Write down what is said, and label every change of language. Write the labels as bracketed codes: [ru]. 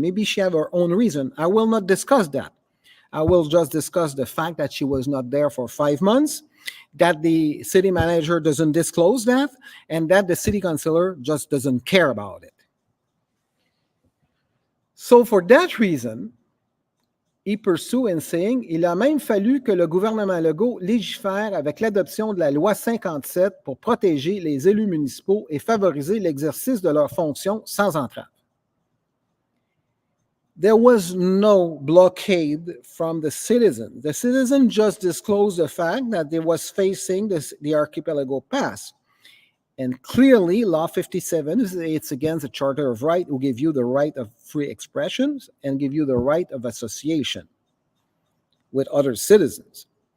[en] Maybe she have her own reason. I will not discuss that. I will just discuss the fact that she was not there for 5 months, that the city manager doesn't disclose that, and that the city councilor just doesn't care about it. So for that reason, he pursued in saying, [fr] il a même fallu que le gouvernement Legault légifère avec l'adoption de la loi 57 pour protéger les élus municipaux et favoriser l'exercice de leurs fonctions sans entrave. [en] There was no blockade from the citizen. The citizen just disclosed the fact that they was facing the archipelago pass. And clearly, Law 57, it's against the Charter of Rights, who give you the right of free expression and give you the right of association with other citizens.